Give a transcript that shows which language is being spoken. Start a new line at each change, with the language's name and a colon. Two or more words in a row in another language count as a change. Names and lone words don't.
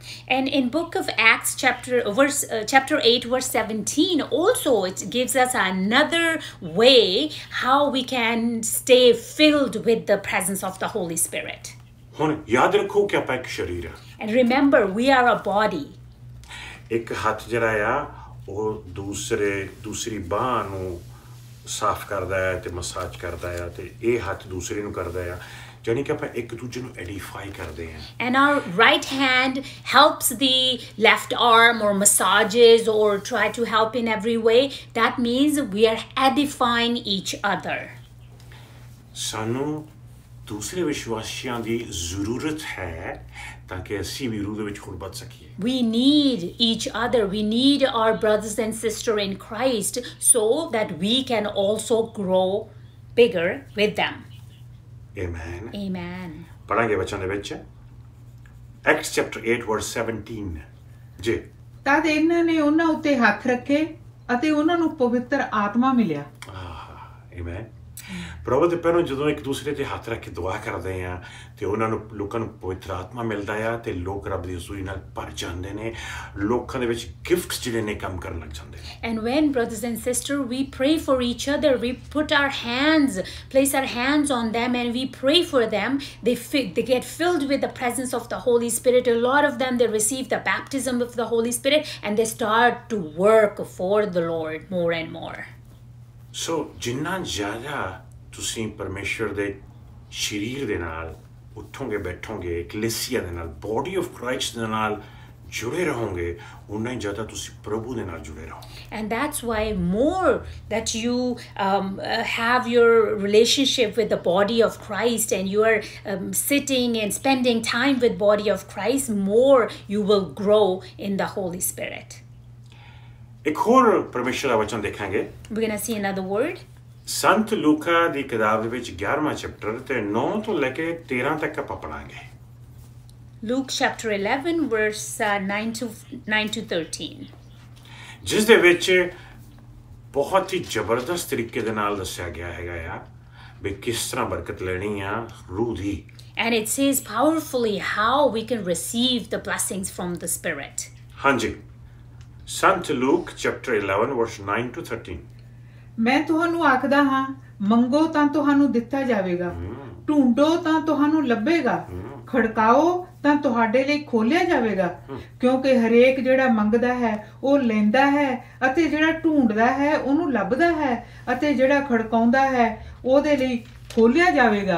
English: And in book of Acts chapter 8 verse 17 also it gives us another way how we can stay filled with the presence of the Holy Spirit.
Punjabi: ਹੁਣ ਯਾਦ ਰੱਖੋ ਕਿ ਆਪਾਂ ਇੱਕ ਸ਼ਰੀਰ ਆ
English: And remember, we are a body.
Punjabi: ਇੱਕ ਹੱਥ ਜਿਹੜਾ ਆ ਉਹ ਦੂਸਰੀ ਬਾਹ ਨੂੰ ਸਾਫ਼ ਕਰਦਾ ਹੈ ਤੇ ਮਸਾਜ ਕਰਦਾ ਹੈ ਤੇ ਇਹ ਹੱਥ ਦੂਸਰੇ ਨੂੰ ਕਰਦਾ ਹੈ ਜਾਨੀ ਕਿ ਆਪਾਂ ਇੱਕ ਦੂਜੇ ਨੂੰ ਐਡੀਫਾਈ ਕਰਦੇ ਹਾਂ
English: And our right hand helps the left arm or massages or try to help in every way. That means we are edifying each other.
Punjabi: ਸਾਨੂੰ ਦੂਸਰੇ ਵਿਸ਼ਵਾਸੀਆਂ ਦੀ ਜ਼ਰੂਰਤ ਹੈ ਤਾਂ ਕਿ ਅਸੀਂ ਵੀ ਰੂਹ ਦੇ ਵਿੱਚ ਹੋਰ ਵੱਧ ਸਕੀਏ
English: We need each other. We need our brothers and sisters in Christ so that we can also grow bigger with them. Amen. Amen.
Punjabi: ਪੜਾਂਗੇ ਵਚਨ ਦੇ ਵਿੱਚ
English: Acts chapter 8 verse 17
Punjabi: ਜੀ ਤਦ ਇਹਨਾਂ ਨੇ ਉਹਨਾਂ ਉੱਤੇ ਹੱਥ ਰੱਖੇ ਅਤੇ ਉਹਨਾਂ ਨੂੰ ਪਵਿੱਤਰ ਆਤਮਾ ਮਿਲਿਆ
English: Amen.
Punjabi: ਪ੍ਰਭੂ ਦੇ ਪੈਰੋਂ ਜਦੋਂ ਇੱਕ ਦੂਸਰੇ ਤੇ ਹੱਥ ਰੱਖ ਕੇ ਦੁਆ ਕਰਦੇ ਆ ਤੇ ਉਹਨਾਂ ਨੂੰ ਲੋਕਾਂ ਨੂੰ ਪਵਿੱਤਰ ਆਤਮਾ ਮਿਲਦਾ ਆ ਤੇ ਲੋਕ ਰੱਬ ਦੀ ਹਜ਼ੂਰੀ ਨਾਲ ਭਰ ਜਾਂਦੇ ਨੇ ਲੋਕਾਂ ਦੇ ਵਿੱਚ ਗਿਫਟਸ ਜਿਹੜੇ ਨੇ ਕੰਮ ਕਰਨ ਲੱਗ ਜਾਂਦੇ ਨੇ
English: And when brothers and sisters we pray for each other, we put our hands, place our hands on them and we pray for them, they get filled with the presence of the Holy Spirit. A lot of them, they receive the baptism of the Holy Spirit and they start to work for the Lord more and more.
Punjabi: ਸੋ ਜਿੰਨਾ ਜ਼ਿਆਦਾ ਤੁਸੀਂ ਪਰਮੇਸ਼ਰ ਦੇ ਸਰੀਰ ਦੇ ਨਾਲ ਉੱਠੋਗੇ ਬੈਠੋਗੇ ਕਲੀਸਿਆ ਦੇ ਨਾਲ
English: body of Christ
Punjabi: ਦੇ ਨਾਲ ਜੁੜੇ ਰਹੋਗੇ ਉਨਾ ਹੀ ਜ਼ਿਆਦਾ ਤੁਸੀਂ ਪ੍ਰਭੂ ਦੇ ਨਾਲ ਜੁੜੇ ਰਹੋਗੇ
English: And that's why more that you have your relationship with the body of Christ and you are sitting and spending time with body of Christ, more you will grow in the Holy Spirit.
Punjabi: ਇੱਕ ਹੋਰ ਪਰਮੇਸ਼ਰ ਦਾ ਵਚਨ ਦੇਖਾਂਗੇ
English: We're going to see another word.
Punjabi: ਸੰਤ ਲੂਕਾ ਦੀ ਕਿਤਾਬ ਦੇ ਵਿੱਚ 11ਵਾਂ ਚੈਪਟਰ ਤੇ 9 ਤੋਂ ਲੈ ਕੇ 13 ਤੱਕ ਆਪਾਂ ਪੜਾਂਗੇ
English: Luke chapter 11 verse 9 to 13.
Punjabi: ਜਿਸ ਦੇ ਵਿੱਚ ਬਹੁਤ ਹੀ ਜ਼ਬਰਦਸਤ ਤਰੀਕੇ ਦੇ ਨਾਲ ਦੱਸਿਆ ਗਿਆ ਹੈਗਾ ਆ ਵੀ ਕਿਸ ਤਰ੍ਹਾਂ ਬਰਕਤ ਲੈਣੀ ਆ ਰੂਹ ਦੀ
English: And it says powerfully how we can receive the blessings from the Spirit.
Punjabi: ਹਾਂਜੀ ਸੰਤ ਲੂਕ ਚੈਪਟਰ 11
English: verse 9 to 13
Punjabi: ਮੈਂ ਤੁਹਾਨੂੰ ਆਖਦਾ ਹਾਂ ਮੰਗੋ ਤਾਂ ਤੁਹਾਨੂੰ ਦਿੱਤਾ ਜਾਵੇਗਾ ਢੂੰਡੋ ਤਾਂ ਤੁਹਾਨੂੰ ਲੱਭੇਗਾ ਖੜਕਾਓ ਤਾਂ ਤੁਹਾਡੇ ਲਈ ਖੋਲਿਆ ਜਾਵੇਗਾ ਕਿਉਂਕਿ ਹਰੇਕ ਜਿਹੜਾ ਮੰਗਦਾ ਹੈ ਉਹ ਲੈਂਦਾ ਹੈ ਅਤੇ ਜਿਹੜਾ ਢੂੰਡਦਾ ਹੈ ਉਹਨੂੰ ਲੱਭਦਾ ਹੈ ਅਤੇ ਜਿਹੜਾ ਖੜਕਾਉਂਦਾ ਹੈ ਉਹਦੇ ਲਈ ਖੋਲਿਆ ਜਾਵੇਗਾ